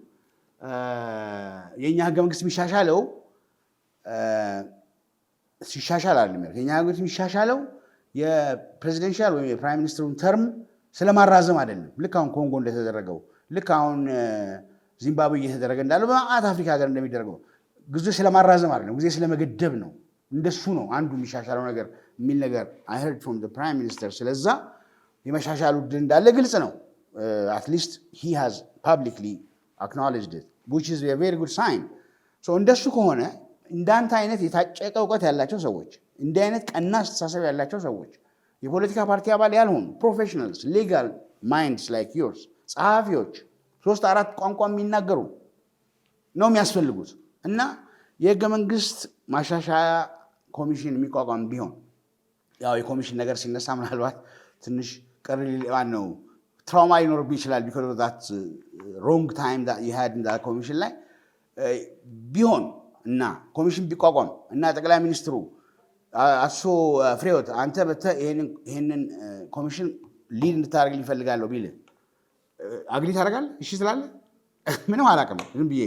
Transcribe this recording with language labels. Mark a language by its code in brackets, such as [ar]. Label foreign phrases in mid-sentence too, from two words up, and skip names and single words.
[am] የእኛ ህገ መንግስት የሚሻሻለው ሲሻሻል አይደለም። የእኛ ህገ መንግስት የሚሻሻለው የፕሬዚደንሻል ወይም የፕራይም ሚኒስትሩን ተርም ስለማራዘም አይደለም። ልክ አሁን ኮንጎ እንደተደረገው፣ ልክ አሁን ዚምባብዌ እየተደረገ እንዳለው በማዕት አፍሪካ ሀገር እንደሚደረገው ጊዜ ስለማራዘም አይደለም፣ ጊዜ ስለመገደብ ነው። እንደሱ ነው አንዱ የሚሻሻለው ነገር የሚል ነገር [en] I heard from the prime minister። [am] ስለዛ የመሻሻሉ ዕድል እንዳለ ግልጽ ነው። [en] at least he has publicly acknowledged it, which is a very good sign። [am] እንደሱ ከሆነ እንዳንተ አይነት የታጨቀ እውቀት ያላቸው ሰዎች፣ እንዲህ አይነት ቀና አስተሳሰብ ያላቸው ሰዎች፣ የፖለቲካ ፓርቲ አባል ያልሆኑ [en] professionals, legal minds like yours፣ [am] ጸሐፊዎች 3-4 ቋንቋ የሚናገሩ ነው የሚያስፈልጉት እና የህገ መንግስት ማሻሻያ ኮሚሽን የሚቋቋም ቢሆን ያው የኮሚሽን ነገር ሲነሳ ምናልባት ትንሽ ቀሪ ነው ትራውማ ሊኖርብህ ይችላል። [en] because of that wrong time that you had in that [am] ኮሚሽን ላይ ቢሆን እና ኮሚሽን ቢቋቋም እና ጠቅላይ ሚኒስትሩ አቶ ፍሬሕይወት አንተ ይሄንን ኮሚሽን ሊድ እንድታደርግ ይፈልጋለሁ ቢል አግሪ ታደርጋለህ? እሺ ትላለህ? ምንም አላውቅም ዝም ብዬ።